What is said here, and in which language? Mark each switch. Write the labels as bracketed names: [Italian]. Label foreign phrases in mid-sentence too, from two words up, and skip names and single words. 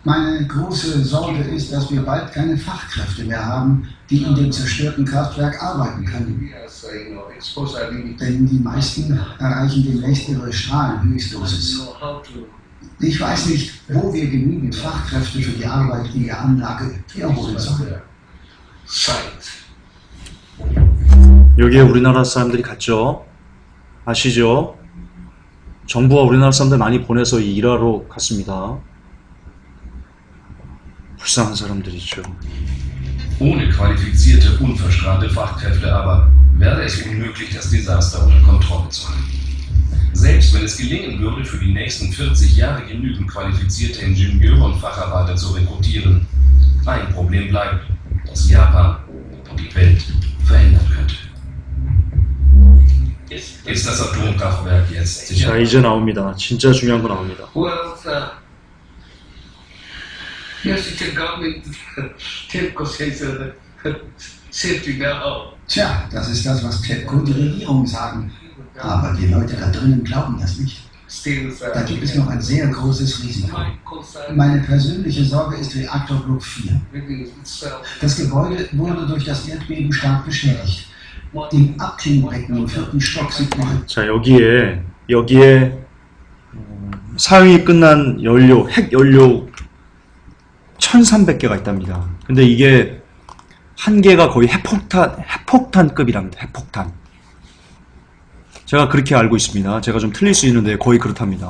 [German] Meine große Sorge ist, dass wir bald keine Fachkräfte mehr haben, die in dem zerstörten Kraftwerk arbeiten können. Denn die meisten erreichen demnächst ihre Strahlenhöchstdosis. Ich weiß nicht, wo wir genügend Fachkräfte für die Arbeit in der Anlage herholen sollen. [Korean] 여기에 우리나라 사람들이 갔죠. 아시죠? 정부가 우리나라 사람들 많이 보내서 일하러 갔습니다. 불쌍한 사람들이죠. [German] Ohne qualifizierte, unverstrahlte Fachkräfte aber wäre es unmöglich, das Desaster unter Kontrolle zu halten. Selbst wenn es gelingen würde, für die nächsten 40 Jahre genügend qualifizierte Ingenieure und Facharbeiter zu rekrutieren, ein Problem bleibt, das Japan und die Welt verändern könnte. Ist das Atomkraftwerk jetzt 자, sicher? [Korean] 이제 나옵니다. 진짜 중요한 거 나옵니다. [English] Well, yes, the government TEPCO says safety now. [German] Tja, das ist das, was TEPCO und die Regierung sagen. Aber die Leute da drinnen glauben das nicht. Still, Da gibt es noch ein sehr großes Risiko. Meine persönliche Sorge ist Reaktorblock 4. Das Gebäude wurde durch das Erdbeben stark beschädigt. Im Abklingbecken im 4. Stock sieht man. [Korean] 자, 여기에 사용이 끝난 연료, 핵 연료 1300개가 있답니다. 근데 이게 한 개가 거의 핵폭탄급이랍니다. 핵폭탄. 제가 그렇게 알고 있습니다. 제가 좀 틀릴 수 있는데 거의 그렇답니다.